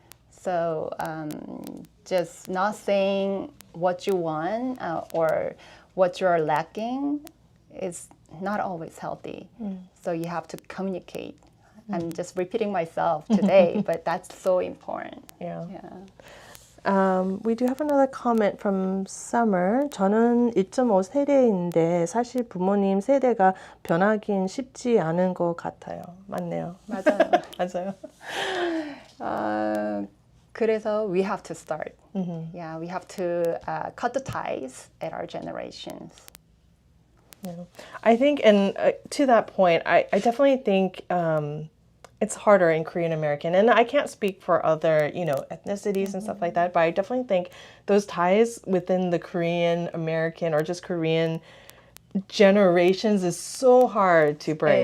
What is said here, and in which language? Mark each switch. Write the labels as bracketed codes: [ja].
[en] So just not saying what you want or what you're lacking is not always healthy. So you have to communicate. I'm just repeating myself today, but that's so important. Yeah. Yeah. We do have another comment from Summer. [ko] 저는 1.5 세대인데 사실 부모님 세대가 변하긴 쉽지 않은 것 같아요. 맞네요. 맞아요. 맞아요. 그래서 [en] we have to start. Yeah, we have to cut the ties at our generations. Yeah. I think, and to that point, I definitely think it's harder in Korean American, and I can't speak for other, ethnicities and stuff like that, but I definitely think those ties within the Korean American or just Korean generations is so hard to break.